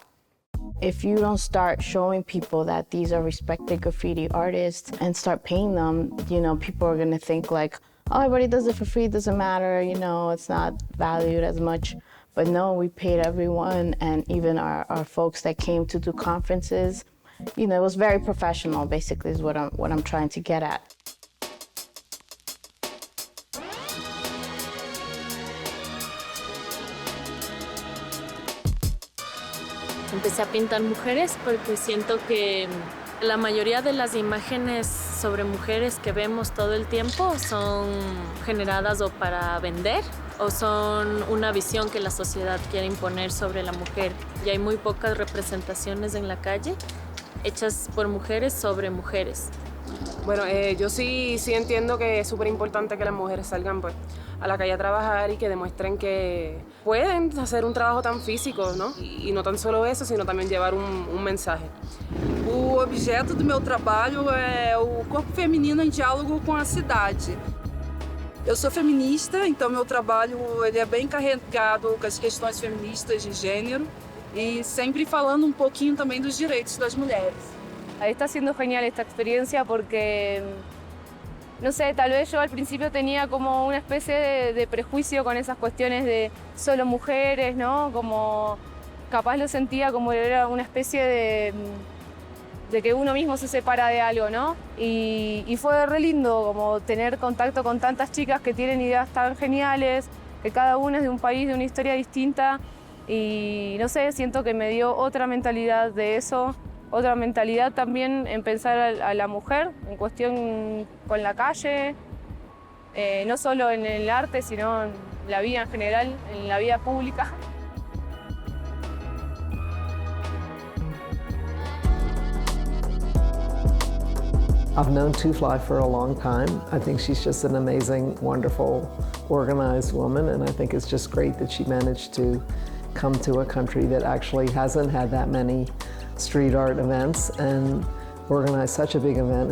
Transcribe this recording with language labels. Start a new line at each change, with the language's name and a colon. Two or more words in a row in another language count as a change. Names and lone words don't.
English: If you don't start showing people that these are respected graffiti artists and start paying them, you know, people are gonna think like, oh, everybody does it for free, it doesn't matter, you know, it's not valued as much. But no, we paid everyone, and even our folks that came to do conferences, you know, it was very professional, basically, is what I'm trying to get at.
Spanish: Empecé a pintar mujeres porque siento que la mayoría de las imágenes sobre mujeres que vemos todo el tiempo son generadas o para vender o son una visión que la sociedad quiere imponer sobre la mujer. Y hay muy pocas representaciones en la calle hechas por mujeres sobre mujeres. Bueno, yo sí entiendo que es súper importante que las mujeres salgan pues, a la calle a trabajar y que demuestren que pueden hacer un trabajo tan físico, ¿no?
Portuguese: E não só isso, sino também levar mensaje. O objeto do meu trabalho é o corpo feminino em diálogo com a cidade. Eu sou feminista, então meu trabalho ele é bem carregado com as questões feministas de gênero e sempre falando pouquinho também dos direitos das mulheres.
Spanish: Está siendo genial esta experiencia porque, no sé, tal vez yo al principio tenía como una especie de prejuicio con esas cuestiones de solo mujeres, ¿no? Como capaz lo sentía como era una especie de que uno mismo se separa de algo, ¿no? Y fue re lindo como tener contacto con tantas chicas que tienen ideas tan geniales, que cada una es de un país, de una historia distinta. Y no sé, siento que me dio otra mentalidad de eso. Otra mentalidad también en pensar a la mujer en cuestión con la calle, no solo en el arte, sino en la vida en general, en la vida pública.
English: I've known Two Fly for a long time. I think she's just an amazing, wonderful, organized woman, and I think it's just great that she managed to come to a country that actually hasn't had that many street art events and organize such a big event.